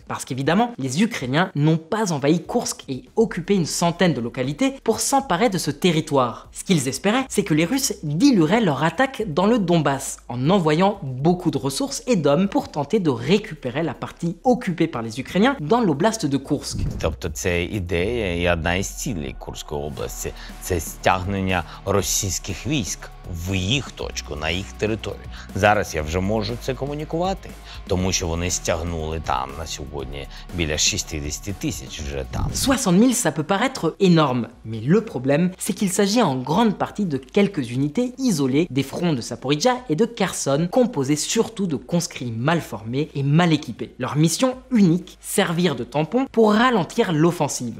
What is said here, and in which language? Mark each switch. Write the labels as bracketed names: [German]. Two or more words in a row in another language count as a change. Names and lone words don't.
[French] Parce qu'évidemment, les Ukrainiens n'ont pas envahi Koursk et occupé une centaine de localités pour s'emparer de ce territoire. Ce qu'ils espéraient, c'est que les Russes dilueraient leur attaque dans le Donbass en envoyant beaucoup de ressources et d'hommes pour tenter de récupérer la partie occupée par les Ukrainiens dans l'oblast de Koursk. [Ukrainian] Тобто це ідея і одна із цілей Курської області – це стягнення російських військ в їх точку, на їх територію. Зараз я вже можу це комунікувати, тому що вони стягнули там на сьогодні біля 60 тисяч вже там. [French] 60 000, ça peut paraître énorme, mais le problème, c'est qu'il s'agit en grande partie de quelques unités isolées des fronts de Zaporijjia et de Kherson, composées surtout de conscrits mal formés et mal équipés. Leur mission unique, servir de tampon pour ralentir l'offensive.